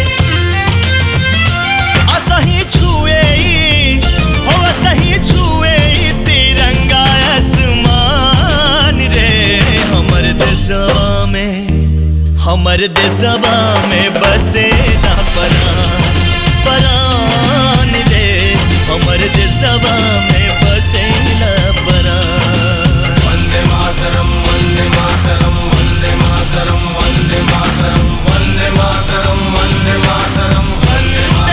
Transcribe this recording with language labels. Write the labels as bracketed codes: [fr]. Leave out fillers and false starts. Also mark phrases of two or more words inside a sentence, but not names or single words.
[bho] असही छुए हो असही छुए तिरंगा आसमान रे हमर देशवा में बसे ना परान परान रे हमर देशवा में बसे ना परान। [sa] वंदे मातरम वंदे मातरम वंदे मातरम वंदे मातरम वंदे मातरम वंदे मातरम वंदे